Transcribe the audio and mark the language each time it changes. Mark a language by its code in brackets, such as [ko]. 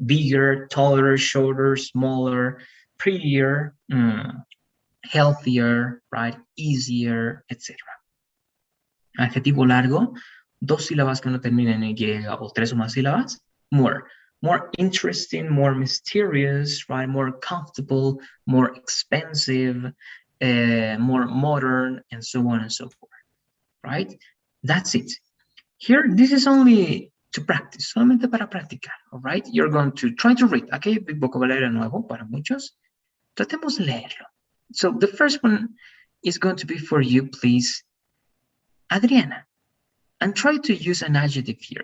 [en] Bigger, taller, shorter, smaller, prettier, healthier, right? Easier, etc. [es] Adjetivo largo, dos sílabas que no terminen en Y o tres o más sílabas, more. [en] More interesting, more mysterious, right? More comfortable, more expensive, more modern, and so on and so forth, right? That's it. Here, this is only to practice, [es] solamente para practicar, [en] all right? You're going to try to read. [es] Aquí hay vocabulario nuevo para muchos. Tratemos de leerlo. [en] So the first one is going to be for you, please, Adriana. And try to use an adjective here.